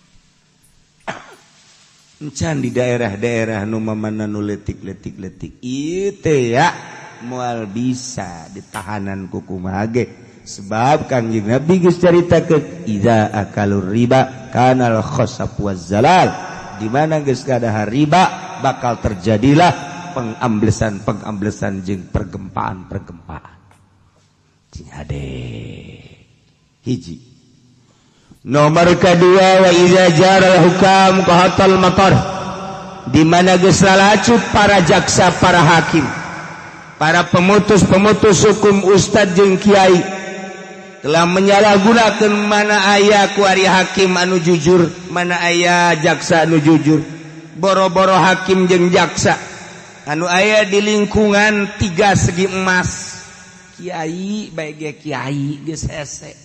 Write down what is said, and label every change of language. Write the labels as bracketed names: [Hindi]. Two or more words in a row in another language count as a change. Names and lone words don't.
[Sundanese] Encan di daerah-daerah nu mamana nu letik-letik ieu teh ya moal bisa ditahanan ku kumaha ge sebab Kangjeng Nabi geus caritakeun [Arabic] إذا أكل الربا كان الخسف والزلزال, [Sundanese] di mana geus gadahar riba bakal terjadilah pengamblesan jeung pergempaan. Cing ade hiji. [Indonesian] Nomor kedua [Arabic] وإذا جار الحكام قحط المطر, [Sundanese] di mana geus lalacut para jaksa, para hakim, para pemutus hukum ustad jeung kiai telah menyalahgunakeun mana aya ku ari hakim anu jujur, mana aya jaksa anu jujur. Boro-boro hakim jeung jaksa anu aya di lingkungan 3 segi emas, kiai bae ge kiai geus hese.